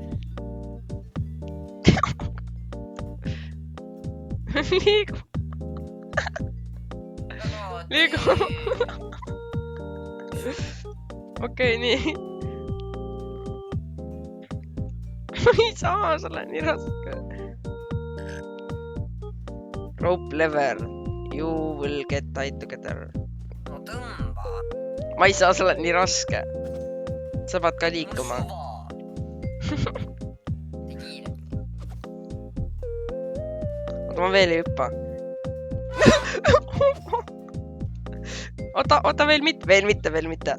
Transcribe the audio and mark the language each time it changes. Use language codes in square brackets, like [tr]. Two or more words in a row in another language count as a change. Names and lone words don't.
[et] Liigu . Liigu. Okei , nii . Ma ei saa , sa oled nii raske . [en] Rope lever . You will get tied together . [et] no tõmba . Ma ei saa , sa oled nii raske . Sa pead ka liikuma . Tee kiiremini . Oota , ma veel ei hüppa . Oota , veel mitte .